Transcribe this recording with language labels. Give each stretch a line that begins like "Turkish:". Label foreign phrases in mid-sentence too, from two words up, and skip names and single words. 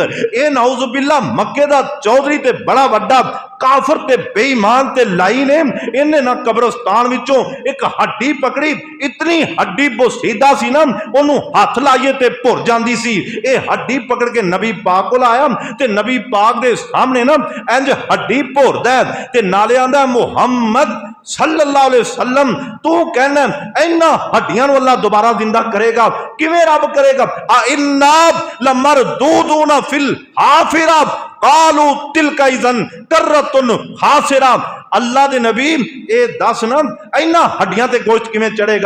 Punjabi: اے نعوذ باللہ مکے دا چودھری تے بڑا وڈا کافر تے بے ایمان تے لائی نے. اِنہیں نا قبرستان وچوں اک ہڈی پکڑی، اتنی ہڈی بوسیدہ سی نا اونوں ہتھ لائیے تے بھر جاندی سی. اے ہڈی پکڑ کے نبی پاک کول آیا تے نبی پاک دے سامنے نا انج ہڈی بھردا ہے تے نالے آندا محمد
Arabic: صلى الله عليه وسلم
Punjabi: تو کہنا اِنہاں ہڈیاں نوں اللہ دوبارہ زندہ کرے گا، کیویں رب کرے گا.
Arabic: آ إنا لمردودون في الحافرة قالوا تلك إذا كرة خاسرة.
Punjabi: اللہ دے نبی اے دس نا اِنہاں ہڈیاں تے گوشت کیویں چڑھے گا.